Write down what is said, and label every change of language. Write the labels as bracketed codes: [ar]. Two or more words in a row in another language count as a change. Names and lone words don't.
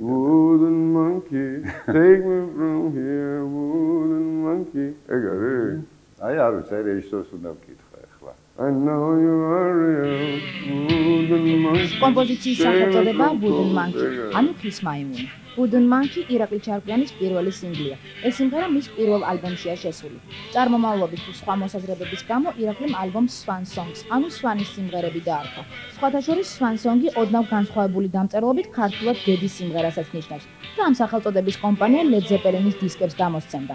[en] Wooden monkey, take me from here, wooden monkey. [ka] ეგარი? აი არ ვიცი, აი რეჟისორს უნდა ვკითხა ახლა. [en] I know you are real, wooden monkey. [ka] კომპოზიციის სახელწოდება Wooden Monkey, ანუ ხის მაიმუნი. Wooden Monkey ირაკლი ჩარკვიანის პირველი სინგლია. ეს სიმღერა მის პირველ ალბომშია შესული. წარმომავლობის თუ სხვა მოსაზრებების გამო ირაკლიმ ალბომს Swan Songs, ანუ სვანის სიმღერები დაარქვა. სხვათა შორის Swan Song-ი ოდნავ განსხვავებული დამწერლობით ქართულად დედის სიმღერასაც ნიშნავს და ამ სახელწოდების კომპანია Led Zeppelin-ის დისკებს გამოსცემდა.